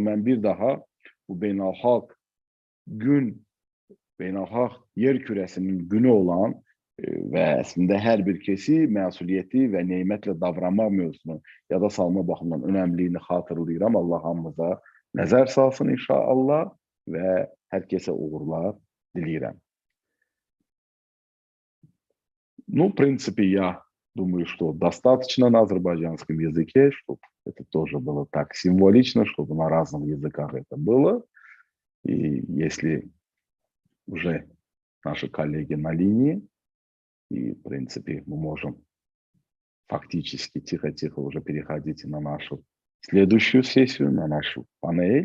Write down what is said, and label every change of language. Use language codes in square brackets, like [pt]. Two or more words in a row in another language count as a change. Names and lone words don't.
[az] Mən bir daha bu beynəlxalq gün, beynəlxalq yer kürəsinin günü olan və əslində hər bir kəsi məsuliyyəti və nemətlə davranmaq mövzusunu yada salma baxımından önəmliyini xatırlayıram. Allah hamımıza nəzər salsın inşallah və hər kəsə uğurlar diləyirəm. [ru] Ну, в принципе, я думаю, что достаточно на азербайджанском языке, чтобы это тоже было так символично, чтобы на разных языках это было. И если уже наши коллеги на линии, и, в принципе, мы можем фактически тихо-тихо уже переходить на нашу следующую сессию, на нашу панель.